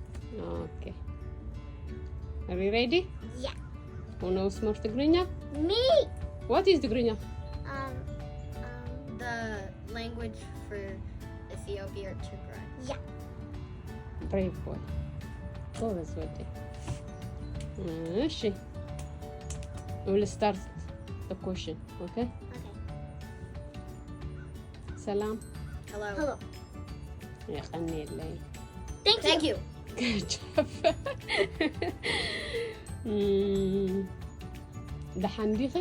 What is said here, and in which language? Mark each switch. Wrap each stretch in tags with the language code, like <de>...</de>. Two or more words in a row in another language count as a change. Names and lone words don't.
<en>Okay. Are you ready? Yeah. Who knows more ትግርኛ? Me. What is ትግርኛ? The language for Ethiopia or Tigray. Yeah. Brave boy.</en> <ti>ጎበዝ ወዴ። እሺ.</ti> <en>We'll start the question, okay? Okay.</en> <ti>ሰላም</ti> <en>Hello. Hello.</en> <ti>يقنيلي.</ti> <en>Thank you. Good job.</en> <ti>ደሓን ዲኺ?</ti>